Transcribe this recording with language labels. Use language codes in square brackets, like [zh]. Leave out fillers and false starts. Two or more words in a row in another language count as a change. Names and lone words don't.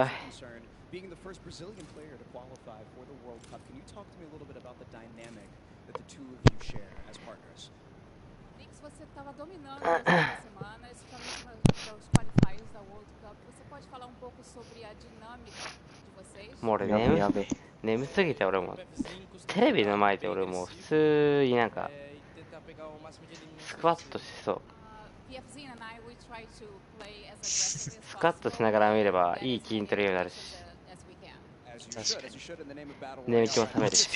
[en] Being the first Brazilian player to qualify for the World Cup, can you talk to me a little bit about the dynamic that the two of you share as partners? [pt] Nix, você estava dominando nas últimas semanas, especialmente nos qualifiers da World Cup. Você pode falar um pouco sobre a dinâmica de vocês? [ja] もう俺眠すぎて、俺もテレビの前で俺もう普通になんかスクワットしそう。スクワットしながら見ればいい筋トレになるし、眠気も覚めるし、